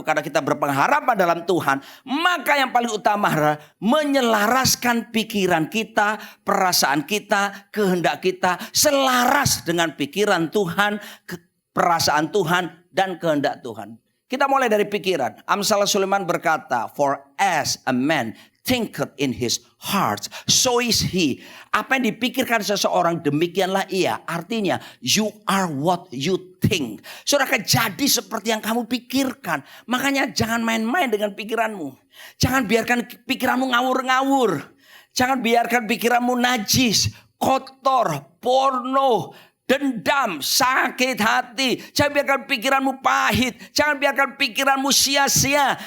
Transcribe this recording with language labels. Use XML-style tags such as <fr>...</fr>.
<id>Karena kita berpengharapan dalam Tuhan. Maka yang paling utama adalah menyelaraskan pikiran kita, perasaan kita, kehendak kita. Selaras dengan pikiran Tuhan, perasaan Tuhan, dan kehendak Tuhan. Kita mulai dari pikiran. Amsal Sulaiman berkata,</id> <en>for as a man thinketh in his heart, so is he.</en> <id>Apa yang dipikirkan seseorang, demikianlah ia. Artinya,</id> <en>you are what you think.</en> <id>Saudara, jadi seperti yang kamu pikirkan. Makanya jangan main-main dengan pikiranmu. Jangan biarkan pikiranmu ngawur-ngawur. Jangan biarkan pikiranmu najis, kotor, porno, dendam, sakit hati. Jangan biarkan pikiranmu pahit. Jangan biarkan pikiranmu sia-sia.</id>